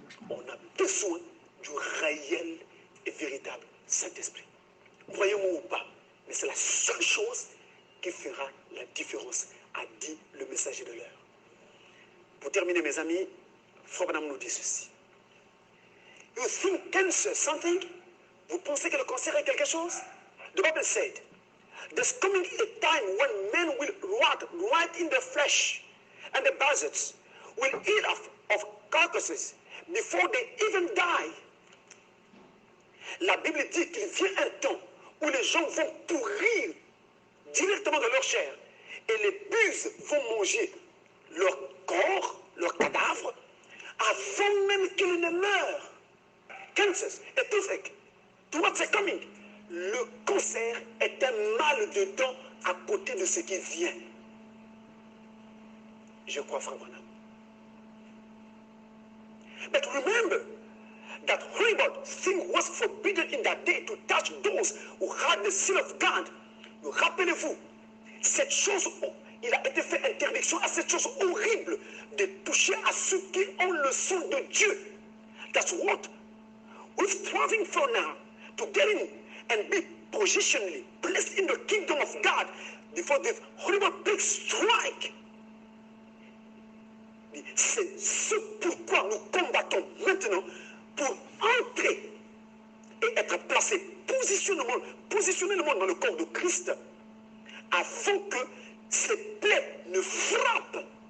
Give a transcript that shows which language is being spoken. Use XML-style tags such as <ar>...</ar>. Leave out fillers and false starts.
<fr>On a besoin du réel et véritable Saint-Esprit. Croyez-moi ou pas, mais c'est la seule chose qui fera la différence, a dit le messager de l'heure. Pour terminer, mes amis, Frère Branham nous dit ceci.</fr> <en>You think cancer is something?</en> <fr>Vous pensez que le cancer est quelque chose?</fr> <en>The Bible said, there's coming a time when men will rot right in the flesh, and the buzzards will eat of carcasses before they even die.</en> <fr>La Bible dit qu'il vient un temps où les gens vont pourrir directement dans leur chair et les buses vont manger leur corps, leur cadavre, avant même qu'ils ne meurent.</fr> <en>Cancers, a toothache, what's coming?</en> <fr>le cancer est un mal de dents à côté de ce qui vient. Je crois, frère Branham.</fr> <en>But remember that horrible thing was forbidden in that day to touch those who had the seal of God.</en> <fr>Rappelez-vous, cette chose, il a été fait interdiction à cette chose horrible de toucher à ceux qui ont le sang de Dieu.</fr> <en>That's what we're striving for now, to get in and be positionally placed in the kingdom of God before this horrible big strike.</en> <fr>C'est ce pourquoi nous combattons maintenant pour entrer et être placés positionnellement dans le corps de Christ afin que ces plaies ne frappent.</fr>